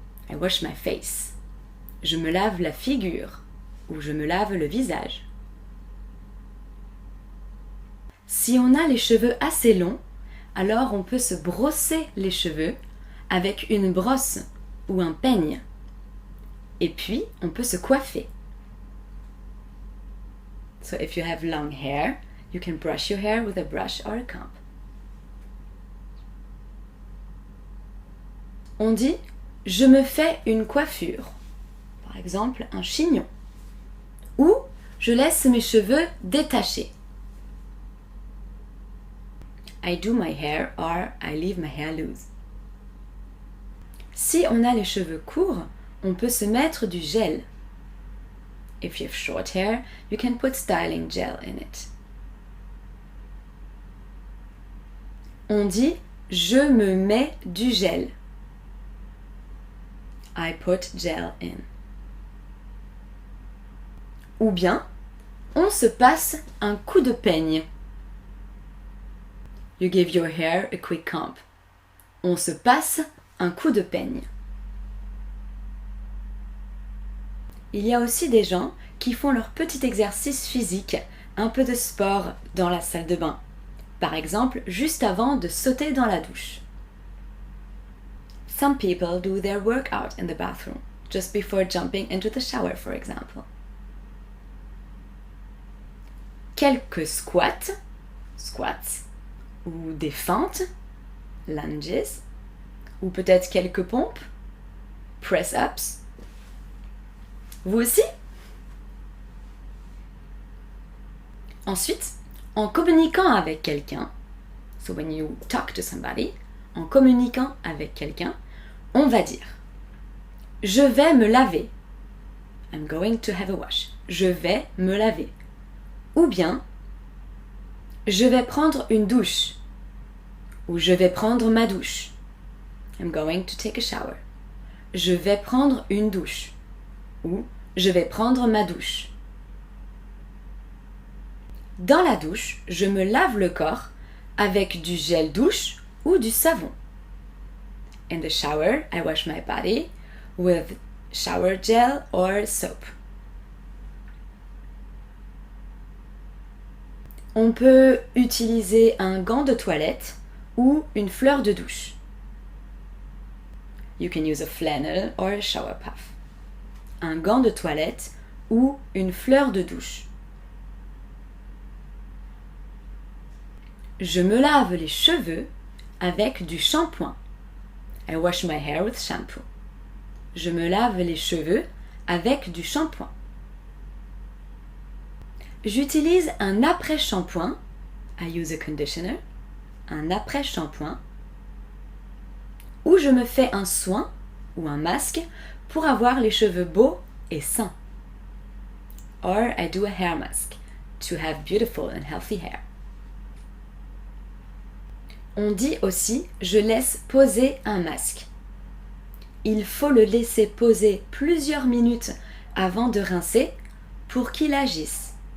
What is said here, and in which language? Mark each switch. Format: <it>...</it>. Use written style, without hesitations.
<en>I wash my face.</en> <fr>Je me lave la figure ou je me lave le visage. Si on a les cheveux assez longs, alors on peut se brosser les cheveux avec une brosse ou un peigne. Et puis, on peut se coiffer.</fr> <en>So if you have long hair, you can brush your hair with a brush or a comb.</en> <fr>On dit « je me fais une coiffure », par exemple un chignon, ou « je laisse mes cheveux détachés ».</fr> <en>I do my hair or I leave my hair loose.</en> <fr>Si on a les cheveux courts, on peut se mettre du gel.</fr> <en>If you have short hair, you can put styling gel in it.</en> <fr>On dit « je me mets du gel ».</fr> <en>I put gel in.</en> <fr>Ou bien, on se passe un coup de peigne.</fr> <en>You give your hair a quick comb.</en> <fr>On se passe un coup de peigne. Il y a aussi des gens qui font leur petit exercice physique, un peu de sport dans la salle de bain. Par exemple, juste avant de sauter dans la douche.</fr> <en>Some people do their workout in the bathroom, just before jumping into the shower, for example.</en> <fr>Quelques squats, ou des fentes, lunges, ou peut-être quelques pompes, press-ups. Vous aussi? Ensuite, en communiquant avec quelqu'un,</fr> <en>so when you talk to somebody,</en> <fr>en communiquant avec quelqu'un, on va dire « je vais me laver ».</fr> <en>I'm going to have a wash.</en> <fr>Je vais me laver. Ou bien « je vais prendre une douche » ou « je vais prendre ma douche ».</fr> <en>I'm going to take a shower.</en> <fr>Je vais prendre une douche ou « je vais prendre ma douche ». Dans la douche, je me lave le corps avec du gel douche ou du savon.</fr> <en>In the shower, I wash my body with shower gel or soap.</en> <fr>On peut utiliser un gant de toilette ou une fleur de douche.</fr> <en>You can use a flannel or a shower puff.</en> <fr>Un gant de toilette ou une fleur de douche. Je me lave les cheveux avec du shampoing.</fr> <en>I wash my hair with shampoo.</en> <fr>Je me lave les cheveux avec du shampoing. J'utilise un après-shampoing.</fr> <en>I use a conditioner.</en> <fr>Un après-shampoing. Ou je me fais un soin ou un masque pour avoir les cheveux beaux et sains.</fr> <en>Or I do a hair mask to have beautiful and healthy hair.</en> <fr>On dit aussi je laisse poser un masque. Il faut le laisser poser plusieurs minutes avant de rincer pour qu'il agisse.</fr>